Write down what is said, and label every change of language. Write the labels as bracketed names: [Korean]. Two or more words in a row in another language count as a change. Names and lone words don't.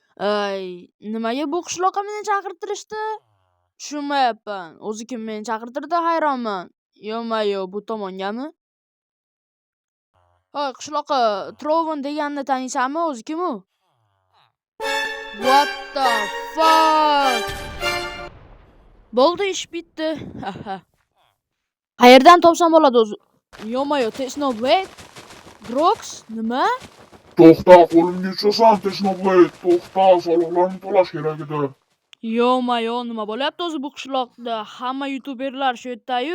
[Uzbek] Nimaga bu qishloqqa meni chaqirtirishdi? Tushunmayapman. O'zi kim meni chaqirtirdi, hayronman. Yo-mayo, bu tomongami? Hoy, qishloqqa Trovon deganni taniysanmi? O'zi kim u? [English] What the fuck? [Uzbek] Bo'ldi, ish bitdi. Qayerdan topsam bo'ladi o'zi? Yo-mayo, Technoblade? Drox? Nima? To'xta, qo'limga tushasan, Technoblade. To'xta, soliqlarni to'lash kerak edi. Yo-mayo, nima bo'lyapti o'zi bu qishloqda? Hamma youtuberlar shu yerda-yu.